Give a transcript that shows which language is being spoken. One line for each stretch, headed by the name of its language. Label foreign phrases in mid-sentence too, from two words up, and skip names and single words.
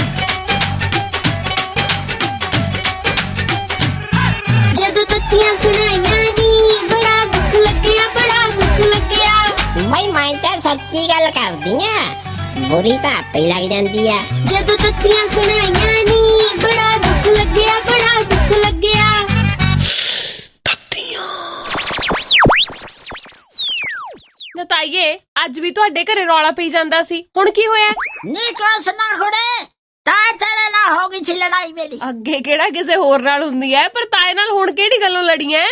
Punjabi: ਜਦੋਂ ਤੱਤੀਆਂ ਸੁਣਾਈਆਂ ਨੀ ਬੜਾ ਦੁੱਖ ਲੱਗਿਆ, ਬੜਾ ਦੁੱਖ ਲੱਗਿਆ। ਮੈਂ ਤਾਂ ਸੱਚੀ ਗੱਲ ਕਰਦੀ ਆ, ਬੁਰੀ ਤਾਂ ਆਪੇ ਲੱਗ ਜਾਂਦੀ ਆ। ਜਦੋਂ ਤੱਤੀਆਂ ਸੁਣਾਈਆਂ ਨੀ ਬੜਾ ਦੁੱਖ ਲੱਗਿਆ, ਬੜਾ ਦੁੱਖ ਲੱਗਿਆ। ਤਾਈਏ ਅੱਜ ਵੀ ਤੁਹਾਡੇ ਘਰੇ ਰੌਲਾ ਪਈ ਜਾਂਦਾ ਸੀ, ਹੁਣ ਕੀ ਹੋਇਆ? ਨੀ ਕੁਛ ਨਾ ਹੁਣੇ ਤਾਂ ਤੇਰੇ ਨਾਲ ਹੋ ਗਈ ਸੀ ਲੜਾਈ ਮੇਰੀ। ਅੱਗੇ ਕਿਹੜਾ ਕਿਸੇ ਹੋਰ ਨਾਲ ਹੁੰਦੀ ਐ, ਪਰ ਤਾਏ ਨਾਲ ਹੁਣ ਕਿਹੜੀ ਗੱਲੋਂ ਲੜੀ ਐ?